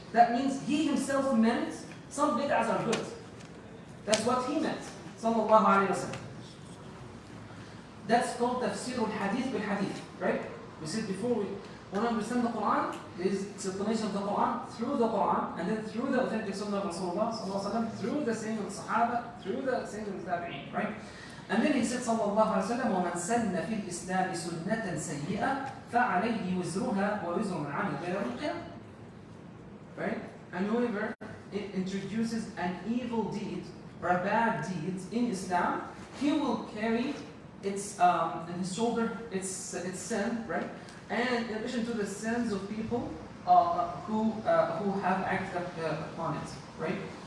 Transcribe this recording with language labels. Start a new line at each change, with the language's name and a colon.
English: That means he himself meant some bid'ahs are good. That's what he meant. Sallallahu alayhi wa sallam. That's called tafsir al-hadith bil-hadith, right? We said before, we want to understand the Quran, there is explanation of the Quran through the Quran, and then through the authentic sunnah of Rasulullah sallallahu alayhi wa sallam, through the saying of the Sahaba, through the saying of the Tabi'een, right? And then he said
Arabic: sallallahu alayhi wa sallam, وَمَنْ سَنَّ فِي الْإِسْلَامِ سُنَّةً سَيِّئَةً فَعَلَيْهِ وِزْرُهَا وَوِزْرُ مَنْ عَمِلَ بِهَا يَوْمَ الْقِيَامَةِ.
English: Right? And whoever introduces an evil deed or a bad deed in Islam, he will carry its on his shoulder its sin, right? And in addition to the sins of people who have acted upon it, right?